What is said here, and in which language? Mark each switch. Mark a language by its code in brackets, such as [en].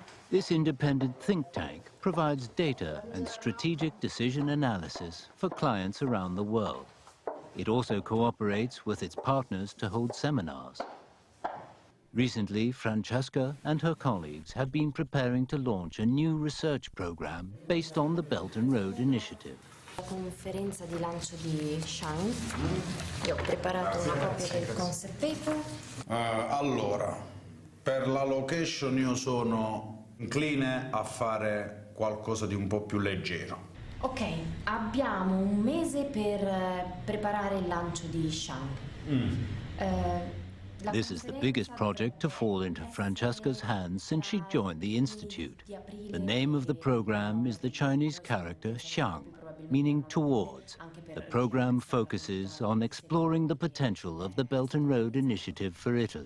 [en] This independent think tank provides data and strategic decision analysis for clients around the world. It also cooperates with its partners to hold seminars. Recently, Francesca and her colleagues have been preparing to launch a new research program based on the Belt and Road Initiative. [it] La conferenza di lancio di Shang. Io ho preparato una copia del concept paper. Allora, per la location io sono incline a fare qualcosa di un po' più leggero. Ok, abbiamo un mese per preparare il lancio di Shang. [en] This is the biggest project to fall into Francesca's hands since she joined the Institute. The name of the program is the Chinese character Xiang, meaning towards. The program focuses on exploring the potential of the Belt and Road Initiative for Italy.